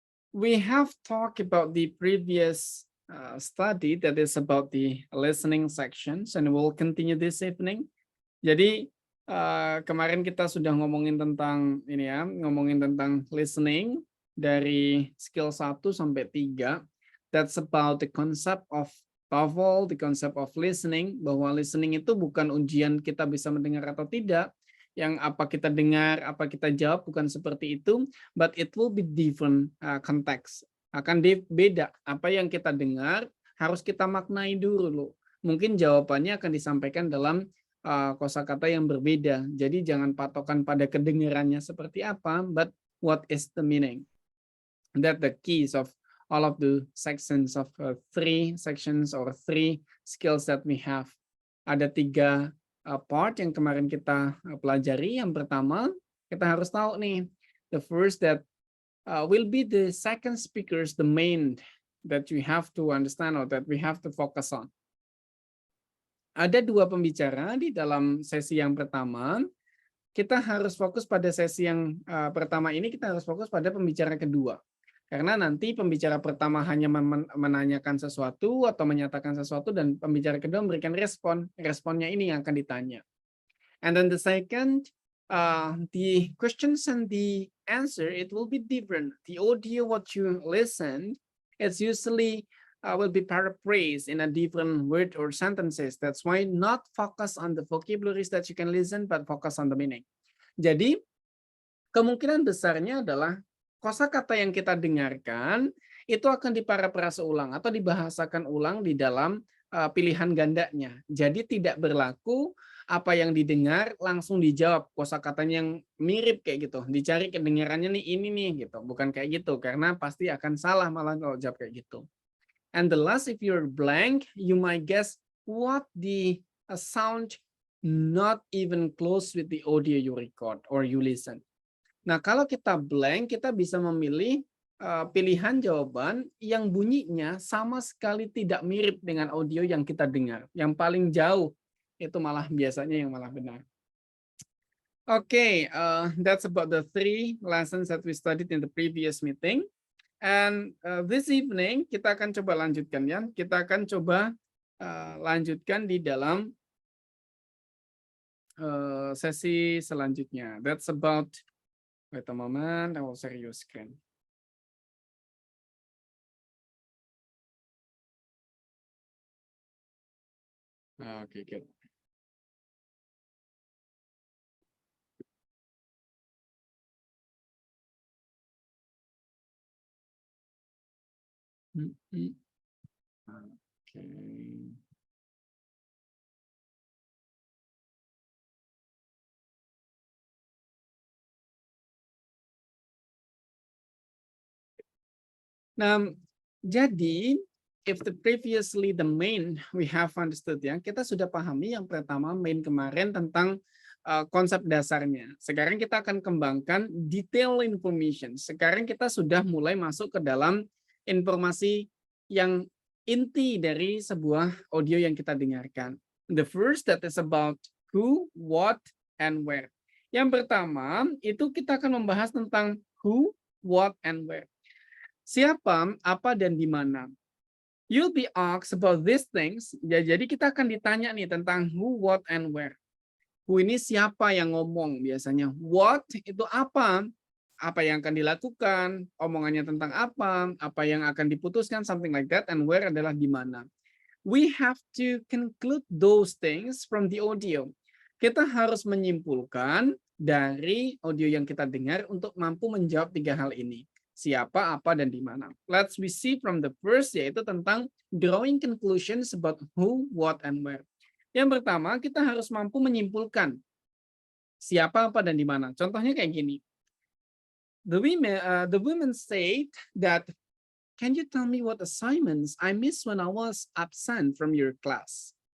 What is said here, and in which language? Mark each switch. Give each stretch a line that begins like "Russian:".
English: We have talked about the previous study that is about the listening sections, and we'll continue this evening.
Indonesian: Jadi kemarin kita sudah ngomongin tentang ini ya, ngomongin tentang listening dari skill 1 sampai 3.
English: That's about the concept of TOEFL, the concept of listening,
Indonesian: bahwa listening itu bukan ujian kita bisa mendengar atau tidak, yang apa kita dengar, apa kita jawab, bukan seperti itu,
English: but it will be different context.
Indonesian: Akan beda, apa yang kita dengar harus kita maknai dulu. Mungkin jawabannya akan disampaikan dalam kosakata yang berbeda. Jadi jangan patokan pada kedengarannya seperti apa,
English: but what is the meaning? That the keys of all of the sections of 3 sections or 3 skills that we have.
Indonesian: Ada 3 part yang kemarin kita pelajari. Yang pertama, kita harus tahu nih,
English: the first that will be the second speakers, the main that we have to understand or that we have to focus on.
Indonesian: Ada 2 pembicara di dalam sesi yang pertama. Kita harus fokus pada sesi yang pertama ini, kita harus fokus pada pembicara kedua. Karena nanti pembicara pertama hanya menanyakan sesuatu atau menyatakan sesuatu, dan pembicara kedua memberikan respon. Responnya ini yang akan ditanya.
English: And then the second, the questions and the answer, it will be different. The audio what you listen, it's usually will be paraphrased in a different word or sentences. That's why not focus on the vocabularies that you can listen, but focus on the meaning.
Indonesian: Jadi kemungkinan besarnya adalah kosakata yang kita dengarkan itu akan diparafrase ulang atau dibahasakan ulang di dalam pilihan gandanya. Jadi tidak berlaku apa yang didengar langsung dijawab, kosakatanya yang mirip kayak gitu. Dicari kedengarannya nih ini nih gitu. Bukan kayak gitu, karena pasti akan salah malah kalau jawab kayak gitu.
English: And the last, if you're blank, you might guess what the sound not even close with the audio you record or you listen.
Indonesian: Nah, kalau kita blank, kita bisa memilih pilihan jawaban yang bunyinya sama sekali tidak mirip dengan audio yang kita dengar. Yang paling jauh itu malah biasanya yang malah benar.
English: Okay, that's about the 3 lessons that we studied in the previous meeting.
Indonesian: And this evening kita akan coba lanjutkan ya. Kita akan coba lanjutkan di dalam sesi selanjutnya.
English: That's about, wait a moment, I will share your screen. Okay, good. Okay.
Indonesian: Nah, jadi
English: if the previously the main we have understood
Indonesian: ya, kita sudah pahami yang pertama main kemarin tentang konsep dasarnya. Sekarang kita akan kembangkan detail information. Sekarang kita sudah mulai masuk ke dalam informasi yang inti dari sebuah audio yang kita dengarkan.
English: The first that is about who, what, and where.
Indonesian: Yang pertama itu kita akan membahas tentang who, what, and where. Siapa, apa, dan di mana.
English: You'll be asked about these things.
Indonesian: Ya, jadi kita akan ditanya nih tentang who, what, and where. Who ini siapa yang ngomong biasanya. What itu apa? Apa yang akan dilakukan, omongannya tentang apa yang akan diputuskan, something like that. And where adalah di mana.
English: We have to conclude those things from the audio.
Indonesian: Kita harus menyimpulkan dari audio yang kita dengar untuk mampu menjawab 3 hal ini. Siapa, apa, dan di mana.
English: Let's we see from the first,
Indonesian: yaitu tentang
English: drawing conclusions about who, what, and where.
Indonesian: Yang pertama, kita harus mampu menyimpulkan siapa, apa, dan di mana. Contohnya kayak gini.
English: The women said that, can you tell me what assignments I missed when I was absent from your class?